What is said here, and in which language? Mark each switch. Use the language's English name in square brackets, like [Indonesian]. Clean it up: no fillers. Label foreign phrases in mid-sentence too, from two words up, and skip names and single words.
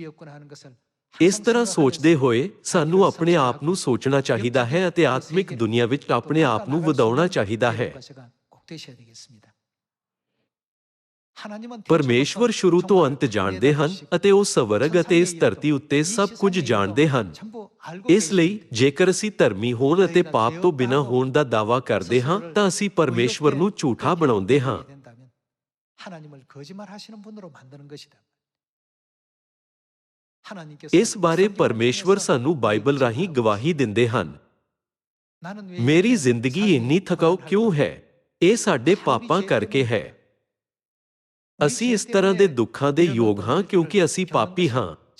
[Punjabi] ਇਸ ਤਰ੍ਹਾਂ ਸੋਚਦੇ ਹੋਏ ਸਾਨੂੰ ਆਪਣੇ ਆਪ ਨੂੰ ਸੋਚਣਾ ਚਾਹੀਦਾ ਹੈ ਅਤੇ ਆਤਮਿਕ ਦੁਨੀਆ ਵਿੱਚ ਆਪਣੇ ਆਪ ਨੂੰ ਵਧਾਉਣਾ ਚਾਹੀਦਾ ਹੈ। [Korean] 하나님은 [Punjabi] ਪਰਮੇਸ਼ਵਰ ਸ਼ੁਰੂ ਤੋਂ ਅੰਤ ਜਾਣਦੇ ਹਨ ਅਤੇ ਉਹ ਸਵਰਗ ਅਤੇ ਇਸ ਧਰਤੀ ਉੱਤੇ ਸਭ ਕੁਝ ਜਾਣਦੇ ਹਨ। ਇਸ ਲਈ ਜੇਕਰ ਅਸੀਂ ਧਰਮੀ ਹੋਣ ਅਤੇ ਪਾਪ ਤੋਂ ਬਿਨਾਂ ਹੋਣ ਦਾ ਦਾਅਵਾ ਕਰਦੇ ਹਾਂ ਤਾਂ ਅਸੀਂ ਪਰਮੇਸ਼ਵਰ ਨੂੰ ਝੂਠਾ ਬਣਾਉਂਦੇ ਹਾਂ। [Korean] 하나님을 거짓말하시는 분으로 만드는 것이다। [Punjabi] ਇਸ ਬਾਰੇ ਪਰਮੇਸ਼ਵਰ ਸਾਨੂੰ ਬਾਈਬਲ ਰਾਹੀਂ ਗਵਾਹੀ ਦਿੰਦੇ ਹਨ। ਮੇਰੀ ਜ਼ਿੰਦਗੀ ਇੰਨੀ ਥਕਾਊ ਕਿਉਂ ਹੈ? ਇਹ ਸਾਡੇ ਪਾਪਾਂ ਕਰਕੇ ਹੈ। ਅਸੀਂ ਇਸ ਤਰ੍ਹਾਂ ਦੇ ਦੁੱਖਾਂ ਦੇ ਯੋਗ ਹਾਂ ਕਿਉਂਕਿ ਅਸੀਂ ਪਾਪੀ ਹਾਂ।